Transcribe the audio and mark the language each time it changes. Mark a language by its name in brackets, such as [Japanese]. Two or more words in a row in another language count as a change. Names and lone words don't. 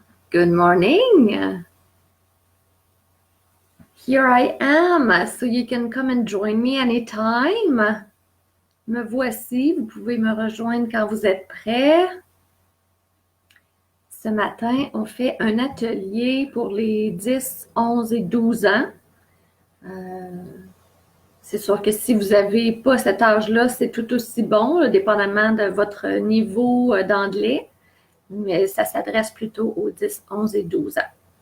[English] Good morning. Here I am, so you can come and join me anytime. [French] Me voici, vous pouvez me rejoindre quand vous êtes prêts. Ce matin, on fait un atelier pour les 10, 11 et 12 ans. C'est sûr que si vous n'avez pas cet âge-là, c'est tout aussi bon, là, dépendamment de votre niveau d'anglais, mais ça s'adresse plutôt aux 10, 11 et 12 ans.